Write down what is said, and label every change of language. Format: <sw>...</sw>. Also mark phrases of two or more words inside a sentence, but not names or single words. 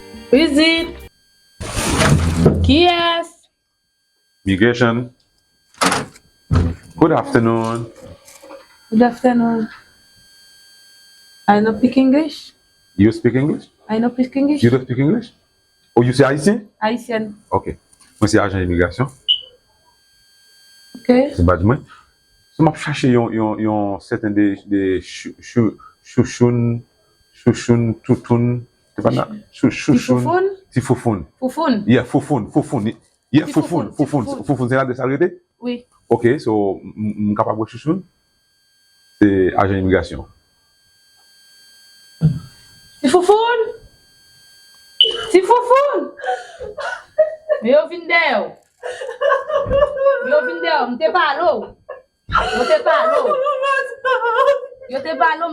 <en>Who is it?</en> <ht>Ki es?</ht> <en>Migration. Good afternoon. Good afternoon. I no speak English. You speak English? I no speak English. You don't speak English? Oh, you say Haitien? Haitien. Ok.</en> <ht>Mwen se ajan imigrasyon. Ok. Se badj mwen. Se m ap chache yon, yon, yon certain de, de chou, chou, chouchoun, chouchoun, toutoun. Se pa nan? Chou-, Ti chouchoun. foufoun? Ti foufoun. Foufoun? Yeah, foufoun, foufoun. Yeah, Ti foufoun, foufoun, ti foufoun. foufoun. Foufoun, se la de sa rete? Oui. Ok, so, m, m, m kapab wè chouchoun? Se ajan imigrasyon. Ti Foufoune! Ti Foufoune! Yo vin de yo. Yo vin de yo. M te pale ou. Yo te pale ou. Yo te pale ou.</ht>